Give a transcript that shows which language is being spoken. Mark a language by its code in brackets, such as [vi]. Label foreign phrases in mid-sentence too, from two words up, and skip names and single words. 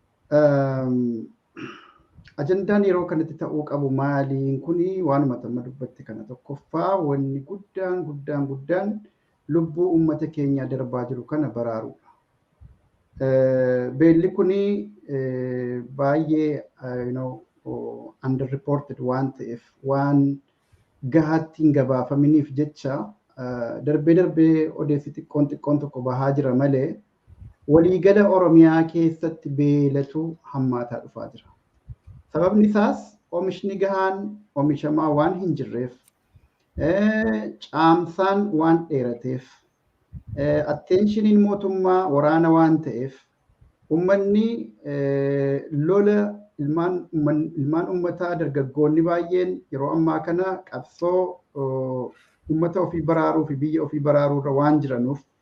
[om] Ehm, ajandaan yeroo kanatti ta'uu qabu maaliin kuni waanuma tamma dubbatti kana tokkoffaa wanni guddaan, guddaan, guddaan lubbuu uummata keenyaa darbaa jiru kana baraaruudha. Eh, beelli kuni, eh, baay'ee, [en] eh, you know, [om] oh, underreported waan ta'eef, waan gahaatti hin gabaafaminiif jecha, eh, darbee darbee odeessi xiqqoon xiqqoon tokko bahaa jira malee, waliigala Oromiyaa keessatti beelatu hammaataa dhufaa jira. Sababni isaas oomishni gahaan oomishamaa waan hin jirreef, eh, caamsaan waan dheerateef, eh, attentionin mootummaa waraana waan ta'eef, ummanni, eh, lola ilmaan umman-, ilmaan ummataa dargaggoonni baay'een yeroo ammaa kana qabsoo, oh, ummata ofii baraaruu fi biyya ofii baraaruu irra waan jiranuuf,